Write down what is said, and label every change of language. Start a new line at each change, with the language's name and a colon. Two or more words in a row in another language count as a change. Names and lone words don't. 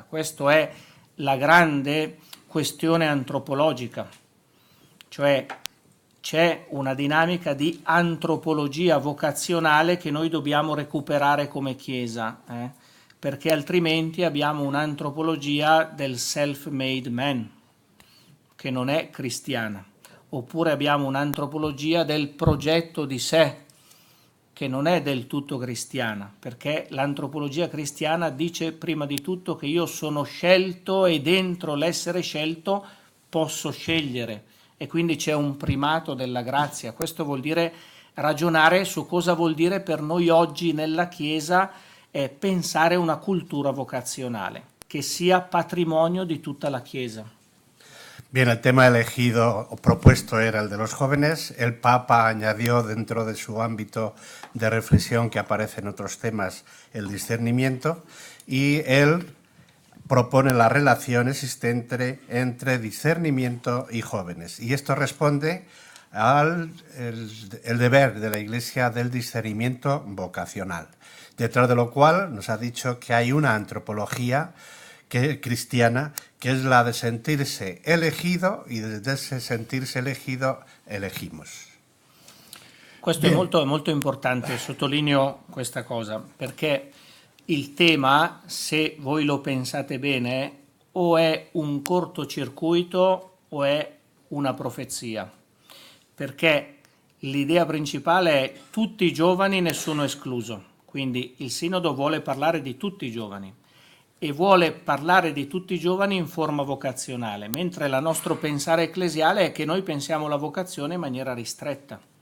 Italian: Questa è la grande questione antropologica, cioè c'è una dinamica di antropologia vocazionale che noi dobbiamo recuperare come Chiesa, perché altrimenti abbiamo un'antropologia del
English: self-made man,
Italian: che non è cristiana, oppure abbiamo un'antropologia del progetto di sé, che non è del tutto cristiana, perché l'antropologia cristiana dice prima di tutto che io sono scelto e dentro l'essere scelto posso scegliere, e quindi c'è un primato della grazia. Questo vuol dire ragionare su cosa vuol dire per noi oggi nella Chiesa pensare una cultura vocazionale che sia patrimonio di tutta la Chiesa.
Spanish: Bien, el tema elegido o propuesto era el de los jóvenes. El Papa añadió dentro de su ámbito de reflexión, que aparece en otros temas, el discernimiento, y él propone la relación existente entre discernimiento y jóvenes. Y esto responde al el deber de la Iglesia del discernimiento vocacional, detrás de lo cual nos ha dicho que hay una antropología cristiana, que es la de sentirse elegido, y desde ese sentirse elegido elegimos.
Italian: Questo è molto importante, sottolineo questa cosa, perché il tema, se voi lo pensate bene, o è un cortocircuito o è una profezia, perché l'idea principale è tutti i giovani, nessuno escluso, quindi il Sinodo vuole parlare di tutti i giovani e vuole parlare di tutti i giovani in forma vocazionale, mentre il nostro pensare ecclesiale è che noi pensiamo la vocazione in maniera ristretta.